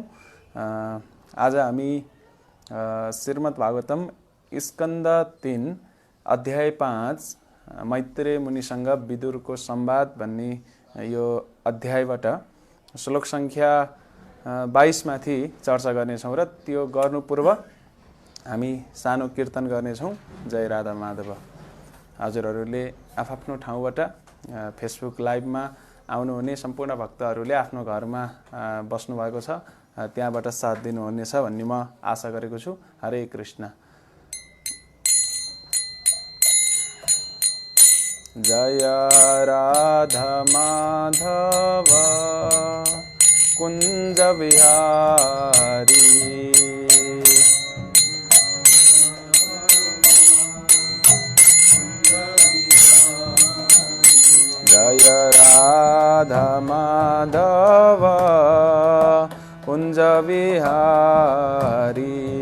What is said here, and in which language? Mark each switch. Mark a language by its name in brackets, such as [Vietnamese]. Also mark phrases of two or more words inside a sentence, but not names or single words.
[Nepali] आज हामी श्रीमद् भागवतम स्कन्द 3 अध्याय 5 मैत्रेय मुनिसँग विदुरको संवाद भन्ने यो अध्यायबाट श्लोक संख्या 22 माथि चर्चा गर्नेछौँ र त्यो गर्नु पूर्व हामी सानो कीर्तन गर्नेछौँ। जय राधा माधव। हजुरहरूले आफ्नो ठाउँबाट फेसबुक लाइभमा आउनुहुने सम्पूर्ण भक्तहरूले आफ्नो घरमा बस्नुभएको छ, त्यहाँबाट साथ दिनुहुनेछ भन्ने म आशा गरेको छु। हरे कृष्ण। जय राधा माधव कुंज विहारी, जय राधा माधव कुंज विहारी।